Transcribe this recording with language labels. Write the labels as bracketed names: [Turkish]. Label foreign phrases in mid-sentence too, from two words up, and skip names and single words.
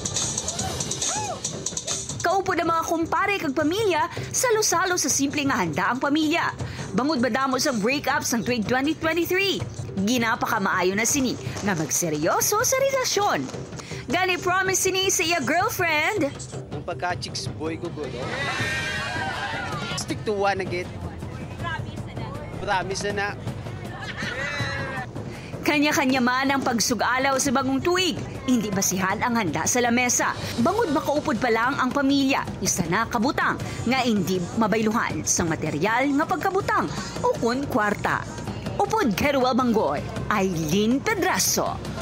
[Hiligaynon] Kaupo na mga kumpare kag pamilya, salo-salo sa simple nga handa ang pamilya. Bangod ba damo sa breakup sang tuig 2023? Ginapaka-maayo na sini nga magseryoso sa relasyon. Gani promise sini sa iya girlfriend. Ang pagka- [English] chicks boy [Hiligaynon] ko go, no? [English] Stick to one [Hiligaynon] agad. Promise na. Kanya-kanya man ang pagsugalaw sa bagong tuig. Hindi basihan ang handa sa lamesa. Bangod makaupod pa lang ang pamilya. Isa na kabutang nga hindi mabayluhan sa material nga pagkabutang o kun kwarta. Upod Keruel Bangoy, Aileen Pedraso.